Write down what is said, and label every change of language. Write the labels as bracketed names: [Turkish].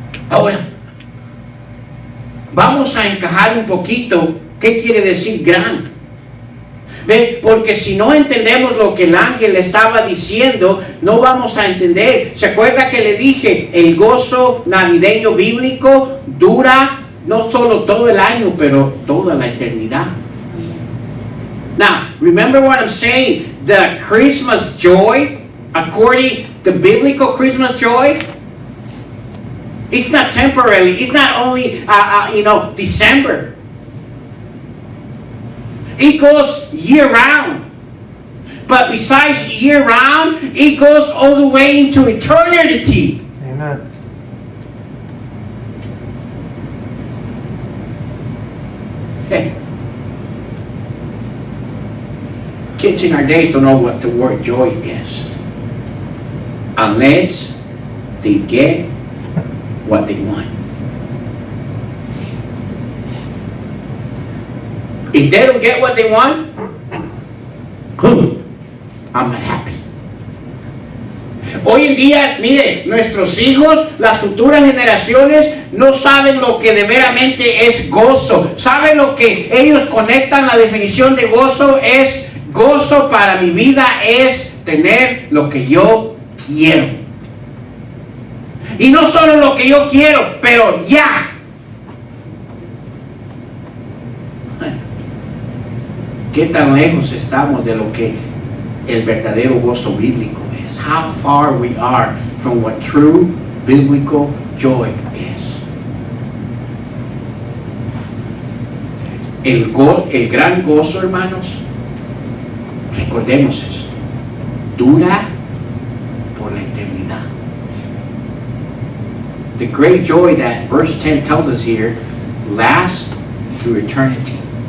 [Spanish] Ahora, vamos a encajar un poquito qué quiere decir gran. ¿Ve? Porque si no entendemos lo que el ángel estaba diciendo, no vamos a entender. ¿Se acuerda que le dije? El gozo navideño bíblico dura no solo todo el año, pero toda la eternidad. [English] Now, remember what I'm saying? The Christmas joy, according to biblical Christmas joy, it's not temporary. It's not only, December. It goes year round. But besides year round, it goes all the way into eternity. Amen. Hey. Kids in our days don't know what the word joy is. Unless they get what they want. If they don't get what they want, I'm not happy. [Spanish] Hoy en día, mire, nuestros hijos, las futuras generaciones, no saben lo que de veramente es gozo. Saben lo que ellos conectan, la definición de gozo es: gozo para mi vida es tener lo que yo quiero. Y no solo lo que yo quiero, pero ya. ¿Qué tan lejos estamos de lo que el verdadero gozo bíblico es? [English] How far we are from what true biblical joy is. [Spanish] El gran gozo, hermanos, recordemos esto, dura por la eternidad. [English] The great joy that verse 10 tells us here lasts through eternity.